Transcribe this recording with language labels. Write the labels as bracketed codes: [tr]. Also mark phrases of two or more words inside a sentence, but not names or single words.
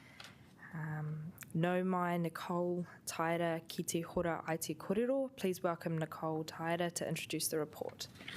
[mi] No mai Nicole Taira ki te hora ai te kōrero. [en] Please welcome Nicole Taira to introduce the report.